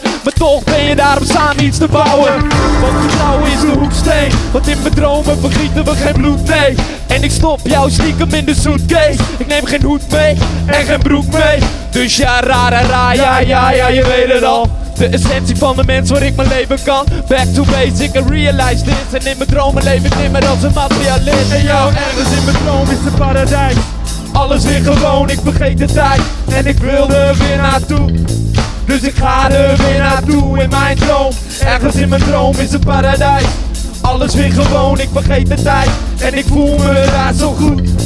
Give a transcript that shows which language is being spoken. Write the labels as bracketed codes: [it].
[nl] Maar toch ben je daar om samen iets te bouwen. Want vertrouwen is de hoeksteen. Want in mijn dromen vergieten we geen bloed, nee. En ik stop jou stiekem in de suitcase. Ik neem geen hoed mee en geen broek mee. Dus ja, ra, ja, je weet het al. De essentie van de mens waar ik mijn leven kan. [en] Back to basic and realize this. [nl] En in mijn dromen leef ik niet meer als een materialist. En jou, ergens in mijn droom is het paradijs. Alles weer gewoon, ik vergeet de tijd. En ik wil er weer naartoe. Dus ik ga er weer naartoe in mijn droom. Ergens in mijn droom is het paradijs. Alles weer gewoon, ik vergeet de tijd. En ik voel me daar zo goed.